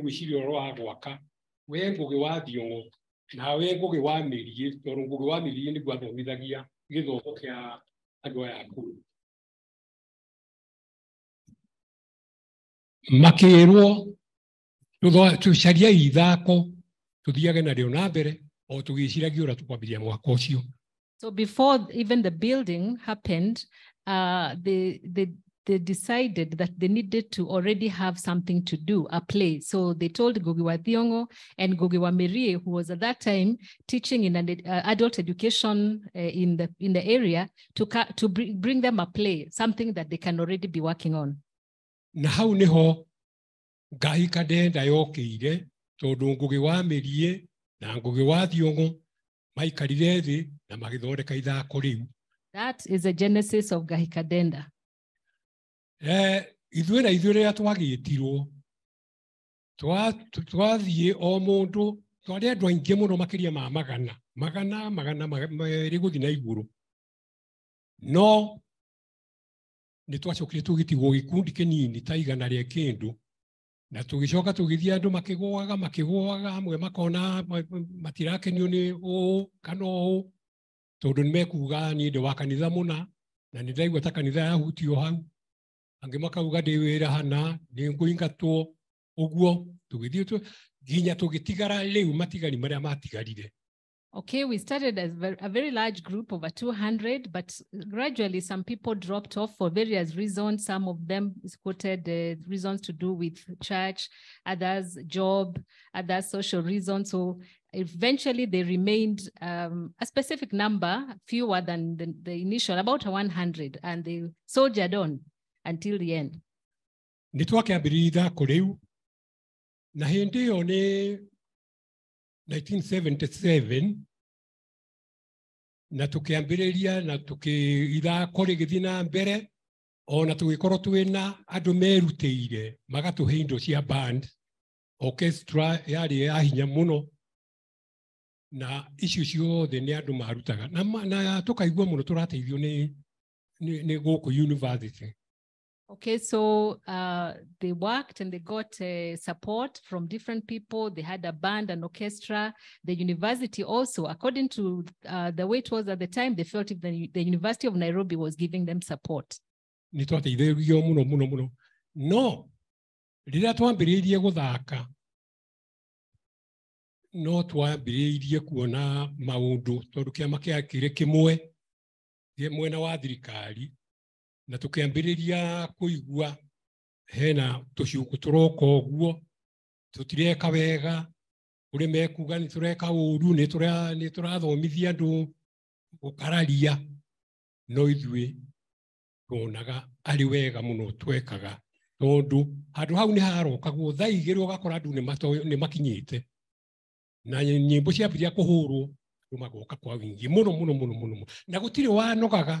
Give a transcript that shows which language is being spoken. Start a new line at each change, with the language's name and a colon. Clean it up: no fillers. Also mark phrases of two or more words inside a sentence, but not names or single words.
Kikuyu: gwĩciria ũhoro wa gwaka we Ngũgĩ wa Thiong'o na we Ngũgĩ wa Mirii, tondũ Ngũgĩ wa Mirii nĩguo athomithagia gĩthomo kĩa andũ aya akũrũ. Makĩrwo tũcarie ithako tũthiage narĩo na mbere o tũgĩciragia ũrĩa tũkwambĩrĩria mwaka ũcio.
English: So before even the building happened, they decided that they needed to already have something to do, a play. So they told Ngũgĩ wa Thiong'o and Ngũgĩ wa Mirii, who was at that time teaching in an adult education in the area, to bring them a play, something that they can already be working on.
Kikuyu: Na hau niho Ngaahika Ndeenda yokĩire, tondũ Ngũgĩ wa Mirii na Ngũgĩ wa Thiong'o maikarire thĩ na magĩthondeka ithako rĩu.
English: That is the genesis of Ngaahika Ndeenda.
Kikuyu: Ithuĩ rĩrĩa twagĩtirwo twathiĩ o mũndũ twarĩ andũ aingĩ mũno makĩria ma magana merĩ gũthiĩ na igũrũ, no nĩ twacokire tũgĩtigwo gĩkundi kĩnini ta igana rĩa kĩndũ, na tũgĩcoka tũgĩthiĩ andũ makĩgũaga amwe makona matirakenio nĩ ũũ kana ũũ, tondũ nĩ mekuga niĩ ndĩ wa kanitha mũna na nĩ ndaigua ta kanitha yahutio hau, angĩ makauga ndĩ wĩra hana nĩ ngũingatwo ũguo, tũgĩthiĩ nginya tũgĩtigara rĩu matigari marĩa matigarire.
English: Okay, we started as a very large group, over 200, but gradually some people dropped off for various reasons. Some of them quoted reasons to do with church, others job, others social reasons. So eventually they remained a specific number, fewer than the initial, about 100, and they soldiered on until the end.
Kikuyu: Nĩ twakĩambĩrĩria ithako rĩu na hĩndĩ ĩyo nĩ 1977 na tukiambĩrĩria na ithako rĩgĩthiĩ na mbere, ona tũgĩkorwo twĩna andũ merutĩire magatũhe indo cia band, orchestra yarĩ ya hinya mũno, na icio ciothe nĩ andũ marutaga na tũkaigua mũno tũrateithio nĩ gũkũ university.
English: Okay, so they worked and they got support from different people. They had a band, an orchestra. The university also, according to the way it was at the time, they felt if the University of Nairobi was giving them support.
Kikuyu: Nĩ twateithĩrĩirio mũno. No, rĩrĩa twambĩrĩirie gũthaka, no twambĩrĩirie kuona maũndũ, tondũ kĩama kĩakĩrĩ kĩmwe mwena wa thirikari, na tũkĩambĩrĩria kũigua hena tũciũko tũroka ũguo, tũtireka wega, ũrĩa mekuga nĩ tũreka ũru, nĩ tũrathomithia andũ gũkararia, no ithuĩ tuonaga arĩ wega mũno twekaga, tondũ handũ hau nĩ harokagwo thaa igĩrĩ ũgakora andũ nĩ makinyĩte, na nyĩmbo ciambĩrĩria kũhũrwo andũ magoka kwa wingi mũno, na gũtirĩ wanogaga.